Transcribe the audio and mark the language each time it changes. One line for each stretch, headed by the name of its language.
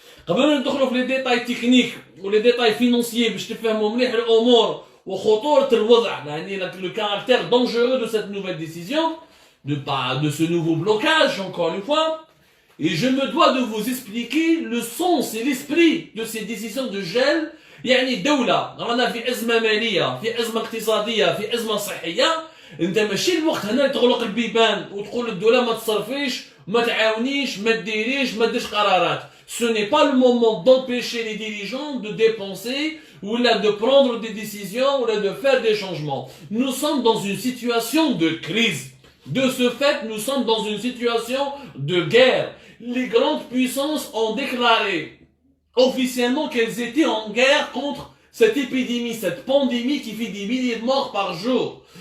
Arabic: قبل ما ندخلوا في
French: les détails techniques ou les détails financiers
Arabic: باش تفهموا مليح الامور وخطورة الوضع يعني
French: le caractère dangereux de cette nouvelle décision de ce nouveau blocage encore une fois. Et je me dois de vous expliquer le sens et l'esprit de ces décisions de gel.
Arabic: يعني الدولة رانا في أزمة مالية، في أزمة اقتصادية، في أزمة صحية. أنت ماشي الوقت هنا تغلق البيبان وتقول الدولة ما تصرفيش، ما تعاونيش، ما تديريش، ما تديرش قرارات.
French: Ce n'est pas le moment d'empêcher les dirigeants de dépenser ou là de prendre des décisions ou là de faire des changements. Nous sommes dans une situation de crise. De ce fait, nous sommes dans une situation de guerre. Les grandes puissances ont déclaré officiellement qu'elles étaient en guerre contre cette épidémie, cette pandémie qui fait des milliers de morts par jour.